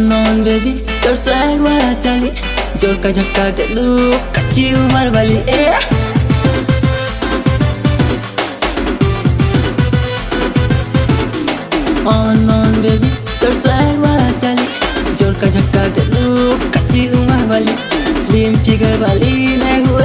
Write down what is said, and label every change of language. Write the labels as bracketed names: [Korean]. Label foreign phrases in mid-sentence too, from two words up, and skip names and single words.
[English] on baby, your swag [Hindi] वाला चाली, जोर का झटका दे लू, कच्ची उम्र वाली [English] On baby, your swag [Hindi] वाला चाली, जोर का झटका दे लू, कच्ची उम्र वाली, [English] slim figure [Hindi] वाली